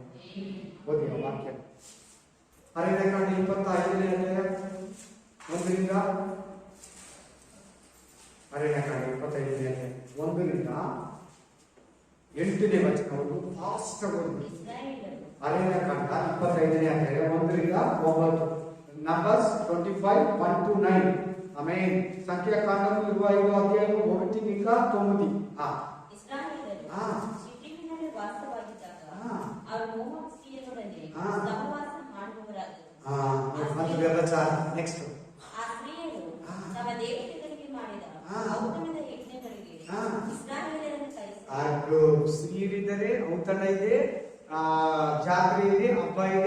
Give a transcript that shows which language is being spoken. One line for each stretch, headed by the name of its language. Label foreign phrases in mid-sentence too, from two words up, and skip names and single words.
Kannada: ಓದಿ ಆ ವಾಕ್ಯ ಅರಣ್ಯಕಾಂಡ 25ನೇ ಅಧ್ಯಾಯ 1ರಿಂದ ಅರಣ್ಯಕಾಂಡ 25ನೇ ಅಧ್ಯಾಯ 1ರಿಂದ 8ನೇ ವಚನವರೆಗೂ ಫಾಸ್ಟ್ ಆಗೋದು. ಅರಣ್ಯಕಾಂಡ 25ನೇ ಅಧ್ಯಾಯ 1ರಿಂದ 9.
English: Numbers 25 1 to 9.
Telugu: ఆమేన్. సంఖ్యాకాండము 25వ అధ్యాయము 1 ఇంకా 9.
Kannada: ఇశ్రాయేలీయులు సిట్టిమిನಲ್ಲಿ ವಾಸವಾಗಿದ್ದಾಗ ಅವರು ಮೋವಾಬ್ ಸ್ತ್ರೀಯರೊಡನೆ ಸಹವಾಸ ಮಾಡುವವರಾದರು. ಮತ್ತು ವ್ಯಭಿಚಾರ. ನೆಕ್ಸ್ಟ್ ಆ ಸ್ತ್ರೀಯರು ತಮ್ಮ ದೇವತೆಗಳಿಗೆ ಮಾಡಿದ ಔತಣದ ಯಜ್ಞಗಳಿಗೆ ಇಸ್ರಾಯೇಲರನ್ನು ಕರೆಸಿದರು. ಸ್ತ್ರೀಯರಿದ್ದಾರೆ, ಔತಣ ಇದೆ, ಜಾತ್ರೆ ಇದೆ, ಹಬ್ಬ ಇದೆ.